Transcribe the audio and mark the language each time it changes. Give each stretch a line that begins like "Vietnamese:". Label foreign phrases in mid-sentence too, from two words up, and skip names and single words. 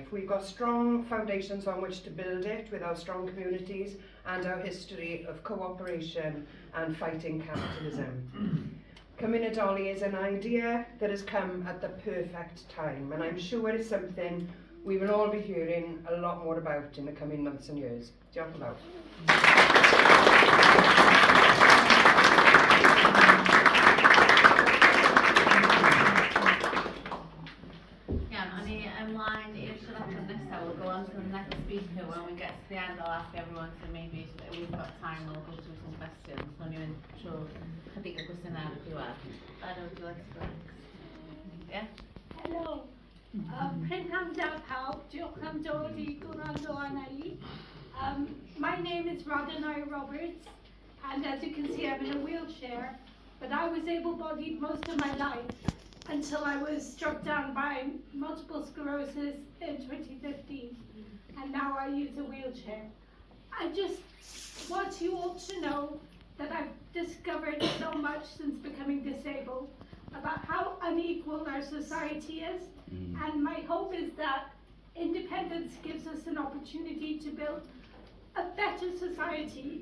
English: We've got strong foundations on which to build it with our strong communities and our history of cooperation and fighting capitalism. Cymunedoli is an idea that has come at the perfect time, and I'm sure it's something we will all be hearing a lot more about in the coming months and years.
Welsh: Diolch yn fawr. Ymlaen i'r siaradwr nesaf.
English: We'll go on to the next speaker when we get to the end. I'll ask everyone to maybe, if we've got time, we'll go through some questions. So I'm going to show
Welsh: chydig o gwestiynau ar y diwedd.
English: Radha, would you like to go next? Yeah? Hello.
Welsh: Prynawn pawb, diolch am dod I gwrando arna I.
English: My name is Radha Nair-Roberts, and as you can see, I'm in a wheelchair, but I was able-bodied most of my life until I was struck down by multiple sclerosis in 2015, and now I use a wheelchair. I just want you all to know that I've discovered so much since becoming disabled about how unequal our society is, and my hope is that independence gives us an opportunity to build a better society.